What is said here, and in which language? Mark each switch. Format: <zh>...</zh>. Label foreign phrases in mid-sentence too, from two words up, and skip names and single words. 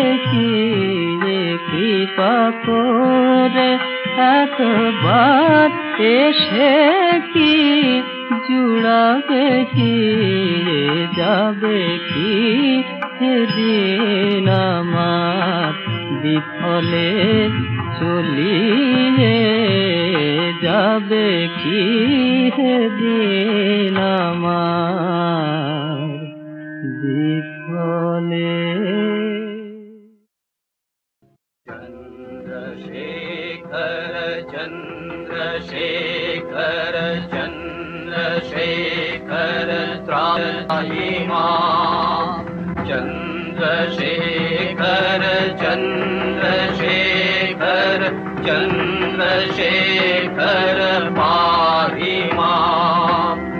<bn>কি রে, কৃপা করে একবার এসে কি জুড়াবে কি রে, যাবে কি হে দিন আমার বিফলে চলিয়ে, যাবে কি হে দিন আমার বিফলে।</bn> <sa>चंद्रशेखर चंद्रशेखर चंद्रशेखर त्राहि मां, चंद्रशेखर चंद्रशेखर चंद्रशेखर पाहि मां,</sa>